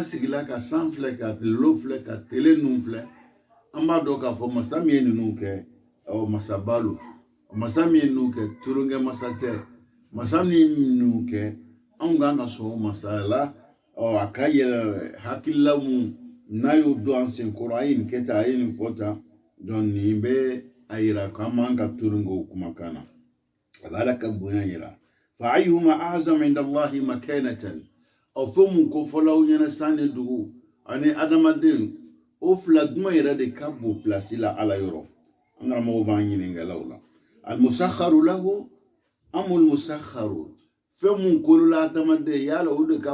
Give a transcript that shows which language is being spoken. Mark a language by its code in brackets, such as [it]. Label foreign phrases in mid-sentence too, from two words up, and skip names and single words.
[bm] sigila ka san filɛ ka tilo filɛ ka tele ninnu filɛ an b'a dɔn k'a fɔ masa min ye ninnu kɛ masa balo masa min ye ninnu kɛ turunkɛ masa tɛ masa min ninnu kɛ anw kan ka sɔn masa la a ka yɛlɛ hakilila mun n'a y'o dɔn an senkɔrɔ a ye nin kɛ tan a ye nin fɔ tan nin bɛ a yira k'an m'an ka turunkɛ o kumakan na a b'a la ka bonya yira [ar] فأيهما أعظم عند الله مكانة [bm] o fo mun ko fɔlaw ɲɛna san ni dugu ani adamaden o fila jumɛn yɛrɛ de ka bon place la ala yɔrɔ an karamɔgɔw b'an ɲininkalaw la [ar] المسخر له أم المسخر [bm] fɛn mun kolola adamaden yala o de ka